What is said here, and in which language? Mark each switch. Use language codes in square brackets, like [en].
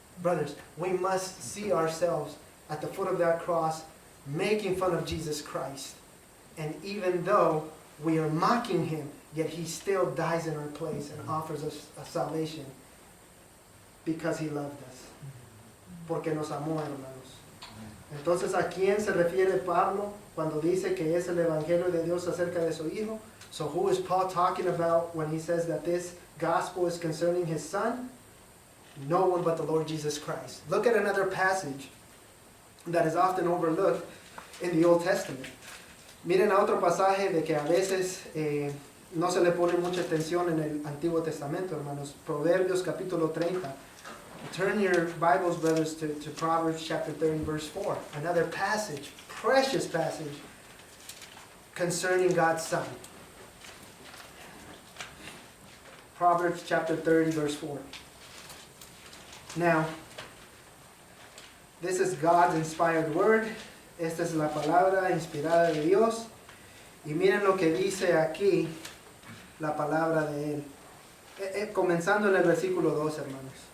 [en] Brothers, we must see ourselves at the foot of that cross making fun of Jesus Christ. And even though we are mocking Him, yet He still dies in our place and offers us a salvation because He loved us. [es] Porque nos amó, hermanos. Entonces, ¿a quién se refiere Pablo cuando dice que es el Evangelio de Dios acerca de su Hijo? [en] So who is Paul talking about when he says that this gospel is concerning His Son? No one but the Lord Jesus Christ. Look at another passage that is often overlooked in the Old Testament. [es] Miren a otro pasaje de que a veces no se le pone mucha atención en el Antiguo Testamento, hermanos. Proverbios capítulo 30. [en] Turn your Bibles, brothers, to Proverbs chapter 30, verse 4. Another passage, precious passage, concerning God's Son. Proverbs chapter 30, verse 4. Now, This is God's inspired word. [es] Esta es la palabra inspirada de Dios. Y miren lo que dice aquí la palabra de Él. Comenzando en el versículo 2, hermanos.